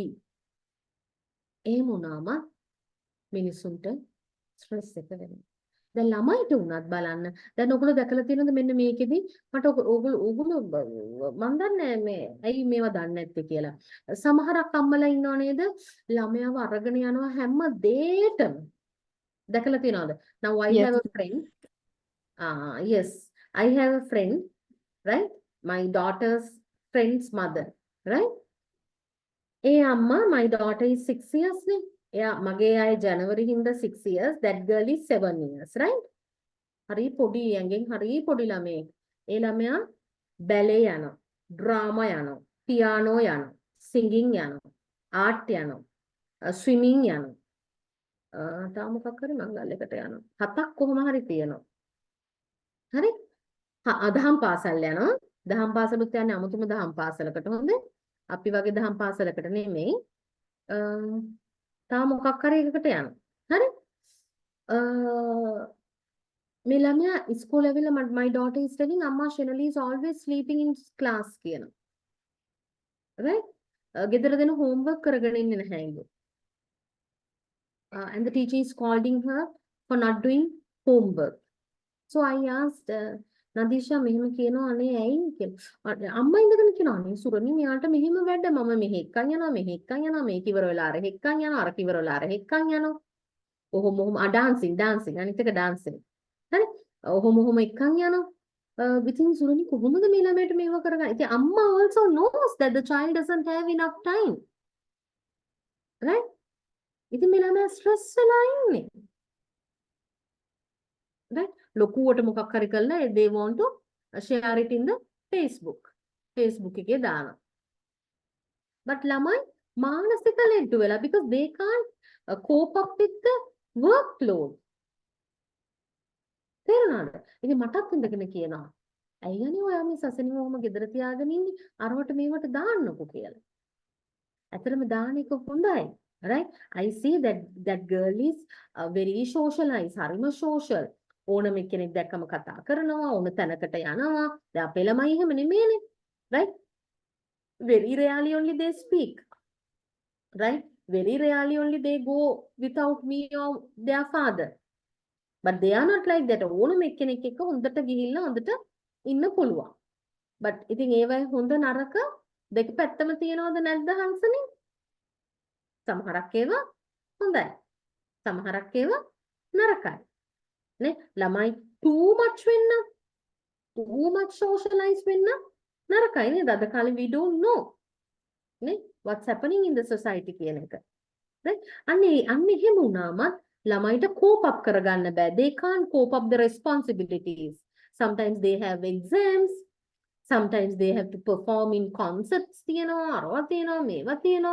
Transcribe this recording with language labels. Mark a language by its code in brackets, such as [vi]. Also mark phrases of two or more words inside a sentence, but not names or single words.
[si] එහෙම වුණාම මිනිසුන්ට ස්ට්‍රෙස් එක වෙනවා. දැන් ළමයිට උනත් බලන්න. දැන් ඔයගොල්ලෝ දැකලා තියෙනවද මෙන්න මේකෙදි මට ඔයගොල්ලෝ මන් දන්නේ මේ ඇයි මේවා දන්නේ නැත්තේ කියලා. සමහරක් අම්මලා ඉන්නව නේද? ළමයාව අරගෙන යනවා හැම දෙයකටම. දැකලා තියෙනවද? [en] Now I Yes. have a friend. Yes. I have a friend, right? My daughter's friend's mother, right? [si] ඒ අම්මා [en] my daughter is 6 years නේ. [si] එයා මගේ අය ජනවරි හින්දා [en] 6 years, that girl is 7 years, right? [si] හරි පොඩි ඇඟෙන් හරි පොඩි ළමයෙක්. ඒ ළමයා බැලේ යනවා, ඩ්‍රාමා යනවා, පියානෝ යනවා, සිංගින් යනවා, ආර්ට් යනවා, ස්විමින් යනවා. තා මොකක් හරි මංගල්‍යකට යනවා. 7ක් කොහොම හරි තියෙනවා. හරි? දහම් පාසල් යනවා. දහම් පාසලුත් යන්නේ අමුතුම දහම් පාසලකට හොඳ. අපි වගේ දහම් පාසලකට නෙමෙයි. තාම මොකක් හරි එකකට යනවා. හරි? මේ ළමයා ඉස්කෝලේ ඇවිල්ලා [en] my daughter is telling amma Shenali is always sleeping in class [si] කියනවා. right? ගෙදර දෙන homework කරගෙන ඉන්නේ නැහැ ඉන්නේ. [en] And the teacher is scolding her for not doing homework. So I asked Nadisha [si] මෙහෙම කියනවා අනේ ඇයි කියලා. අම්මා ඉඳගෙන කියනවා අනේ සුරනි මෙයාට මෙහෙම වැඩ මම මෙහෙ එක්කන් යනවා මෙහෙ එක්කන් යනවා මේක ඉවර වෙලා අර එක්කන් යනවා අර ඉවර වෙලා අර එක්කන් යනවා. ඔහොම dancing අනිත් එක dancing. හරි? ඔහොම එක්කන් යනවා. ඉතින් සුරනි කොහොමද මේ ළමයට මේව කරගන්නේ? ඉතින් අම්මා [en] also knows that the child doesn't have enough time. right? [si] ඉතින් මේ ළමයා stress වෙලා ඉන්නේ. [en] right? [si] ලොකුවට මොකක් හරි කරලා [en] they want to share it in the Facebook [si] එකේ දානවා. [en] but [si] ළමයි මානසික ලෙඩ වෙලා [en] because they can't cope up with the workload. [si] තේරුණාද? ඉතින් මටත් ඉඳගෙන කියනවා අයියනේ ඔයා මේ සසනිව ඔහම ගෙදර තියාගෙන ඉන්නේ අරවට මේවට දාන්නකෝ කියලා. ඇත්තටම දාන එක හොඳයි. [en] right? I see that girl is very socialized. [si] හරිම social. ඕනම කෙනෙක් දැක්කම කතා කරනවා ඕන තැනකට යනවා. දැන් අපේ ළමයි එහෙම නෙමෙයිනේ. [en] right? very rarely only they speak. right? very rarely only they go without me or their father. but they are not like that. [si] ඕනම කෙනෙක් එක්ක හොඳට ගිහිල්ලා හොඳට ඉන්න පුළුවන්. but ඉතින් ඒවයි හොඳ නරක දෙක පැත්තම තියනවද නැද්ද හංසනේ? සමහරක් ඒවා හොඳයි. සමහරක් ඒවා නරකයි. නේ? ළමයි [en] too much [si] වෙන්න [en] too much socialize [si] වෙන්න නරකයි නේද? අද කාලේ [en] we don't know නේ what's happening in the society [si] කියන එක. [en] right? [si] අන්නේ එහෙම වුණාමත් ළමයිට [en] cope up [si] කරගන්න බෑ. [en] they can't cope up the responsibilities. sometimes they have exams. sometimes they have to perform in concerts [si] තියෙනවා අරවා තියෙනවා මේවා තියෙනවා.